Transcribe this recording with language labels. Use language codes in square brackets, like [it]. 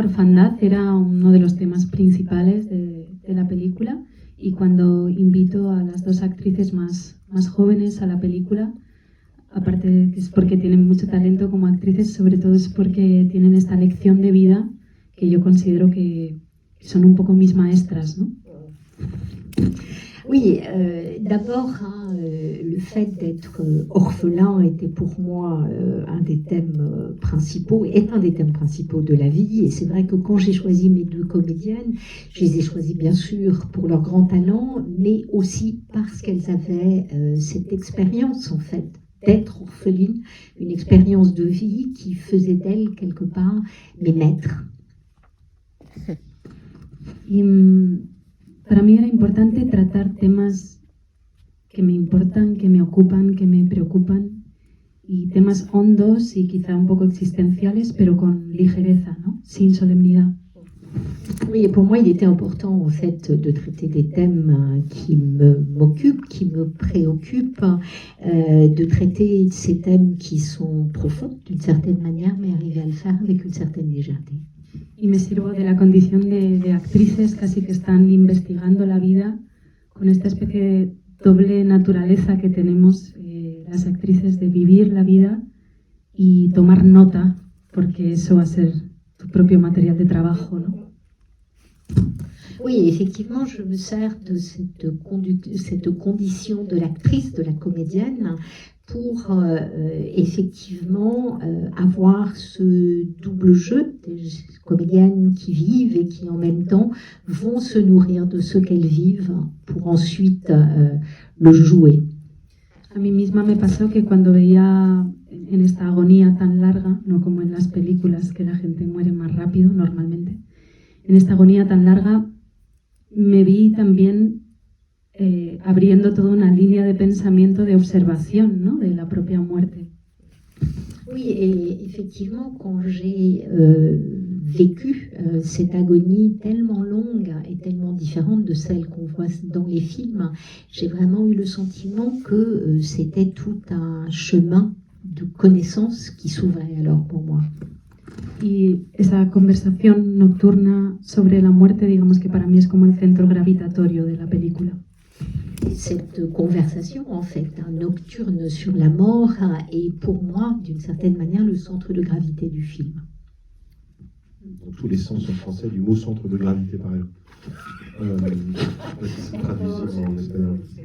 [es] orfandad era uno de los temas principales de la película, y cuando invito a las dos actrices más jóvenes a la película, aparte de que es porque tienen mucho talento como actrices, sobre todo es porque tienen esta lección de vida que yo considero que son un poco mis maestras, ¿no? [fr] Oui, d'abord, le fait d'être orphelin était pour moi un des thèmes principaux, est un des thèmes principaux de la vie. Et c'est vrai que quand j'ai choisi mes deux comédiennes, je les ai choisies bien sûr pour leur grand talent, mais aussi parce qu'elles avaient cette expérience en fait d'être orpheline, une expérience de vie qui faisait d'elles quelque part mes maîtres. [es] Y para mí era importante tratar temas que me importan, que me ocupan, que me preocupan, y temas hondos y quizá un poco existenciales, pero con ligereza, ¿no? Sin solemnidad. [fr] Oui, et pour moi, il était important en fait de traiter des thèmes qui m'occupent, qui me préoccupent, de traiter ces thèmes qui sont profonds d'une certaine manière, mais arriver à le faire avec une certaine légèreté. [es] Y me sirvo de la condición de actrices casi que están investigando la vida con esta especie de doble naturaleza que tenemos las actrices de vivir la vida y tomar nota, porque eso va a ser tu propio material de trabajo, ¿no? [fr] Oui, effectivement, je me sers de cette condition de l'actrice, de la comédienne, pour effectivement avoir ce double jeu des comédiennes qui vivent et qui en même temps vont se nourrir de ce qu'elles vivent pour ensuite le jouer. [es] A mí misma me pasó que cuando veía en esta agonía tan larga, no como en las películas que la gente muere más rápido normalmente, en esta agonía tan larga me vi también abriendo toda una línea de pensamiento, de observación, ¿no? De la propia muerte. [fr] Oui, et effectivement, quand j'ai vécu cette agonie tellement longue et tellement différente de celle qu'on voit dans les films, j'ai vraiment eu le sentiment que c'était tout un chemin de connaissance qui s'ouvrait alors pour moi. [es] Y esa conversación nocturna sobre la muerte, digamos que para mí es como el centro gravitatorio de la película. [fr] Cette conversation, en fait, nocturne sur la mort, est pour moi, d'une certaine manière, le centre de gravité du film. Dans tous les sens en français du mot centre de gravité, par exemple. C'est traduisible en espagnol.